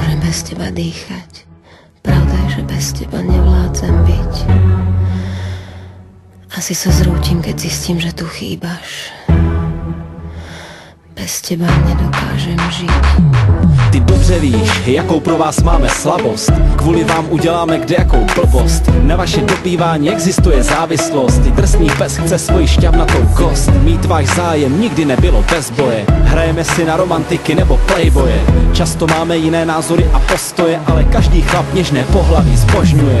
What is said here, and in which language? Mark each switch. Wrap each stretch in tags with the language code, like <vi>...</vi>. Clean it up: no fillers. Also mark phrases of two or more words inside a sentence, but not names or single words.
<sk>bez teba dýchať. Pravda je, že bez teba nevládzem byť. Asi sa zrútim, keď zistím, že tu chýbaš. Bez teba nedokážem žiť.</sk> <cs>Ty dobře víš, jakou pro vás máme slabost. Kvůli vám uděláme kdejakou blbost. Na vaše dopívání existuje závislost. Ty drsný pes chce svoji šťavnatou kost. Mít váš zájem nikdy nebylo bez boje. Hrajeme si na romantiky nebo playboye. Často máme jiné názory a postoje, ale každý chlap něžné pohlaví zbožňuje.</cs>